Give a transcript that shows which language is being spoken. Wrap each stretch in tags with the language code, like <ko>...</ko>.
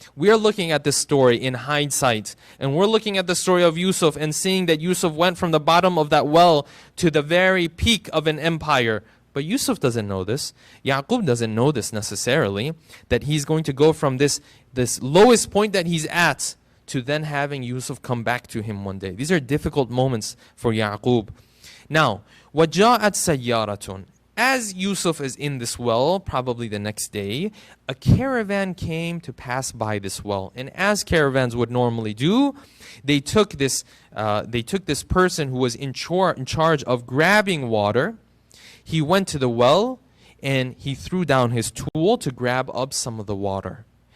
<en>We are looking at this story in hindsight. And we're looking at the story of Yusuf and seeing that Yusuf went from the bottom of that well to the very peak of an empire. But Yusuf doesn't know this. Yaqub doesn't know this necessarily, that he's going to go from this lowest point that he's at to then having Yusuf come back to him one day. These are difficult moments for Yaqub. Now,</en> <ar>وَجَاءَتْ سَيَّارَةٌ.</ar> <en>As Yusuf is in this well, probably the next day, a caravan came to pass by this well. And as caravans would normally do, they took this person who was in charge of grabbing water. He went to the well and he threw down his tool to grab up some of the water.</en>